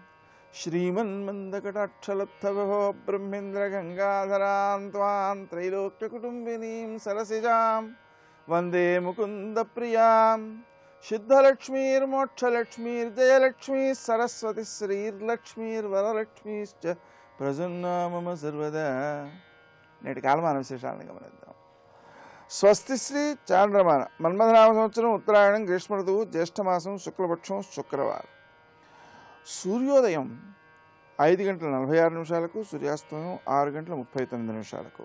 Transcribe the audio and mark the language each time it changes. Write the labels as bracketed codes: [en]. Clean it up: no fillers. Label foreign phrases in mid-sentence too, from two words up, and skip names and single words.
[sa] श्रीमन्मन्दकटाक्षलब्धवभो ब्रह्मेन्द्रगङ्गाधरां त्वां त्रैलोक्यकुटुम्बिनीं सरसिजां वन्दे मुकुन्दप्रियां सिद्धलक्ष्मीर्मोक्षलक्ष्मीर्जयलक्ष्मीः सरस्वती श्रीर्लक्ष्मीर्वरलक्ष्मीश्च प्रसन्ना मम सर्वदा। [te] నేటి కాలమాన విశేషాలను గమనిద్దాం. స్వస్తి శ్రీ చాంద్రమాన మన్మథనామ సంవత్సరం ఉత్తరాయణం గ్రీష్మ ఋతువు జ్యేష్ఠమాసం శుక్లపక్షం శుక్రవారం. సూర్యోదయం 5:46 సూర్యాస్తమయం 6:39.